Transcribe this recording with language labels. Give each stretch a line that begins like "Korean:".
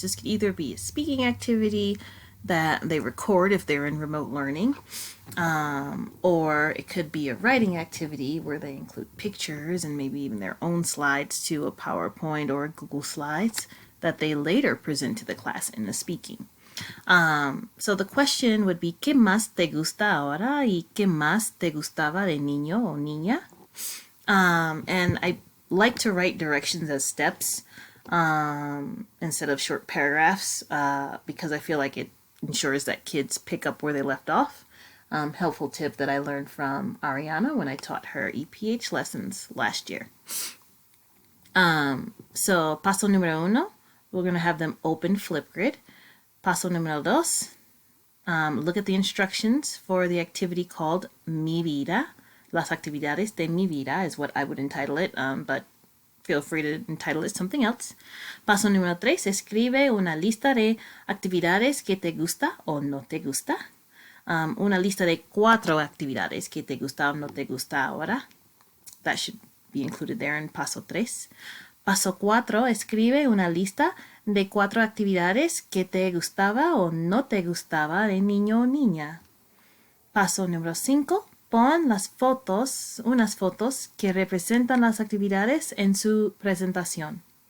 English: This could either be a speaking activity that they record if they're in remote learning, or it could be a writing activity where they include pictures and maybe even their own slides to a PowerPoint or a Google Slides that they later present to the class in the speaking. So the question would be,
Spanish: ¿qué más te gusta ahora y qué más te gustaba de niño o niña?
English: And I like to write directions as steps instead of short paragraphs because I feel like it ensures that kids pick up where they left off. Helpful tip that I learned from Ariana when I taught her EPH lessons last year. So
Spanish: paso número uno,
English: we're going to have them open Flipgrid.
Spanish: Paso número dos,
English: look at the instructions for the activity called Mi Vida.
Spanish: Las actividades de mi vida
English: is what I would entitle it, but feel free to entitle it something else.
Spanish: Paso número tres, escribe una lista de actividades que te gusta o no te gusta. Una lista de 4 actividades que te gusta o no te gusta ahora.
English: That should be included there in paso 3.
Spanish: Paso 4, escribe una lista de 4 actividades que te gustaba o no te gustaba de niño o niña. Paso número 5, pon unas fotos que representan las actividades en su presentación.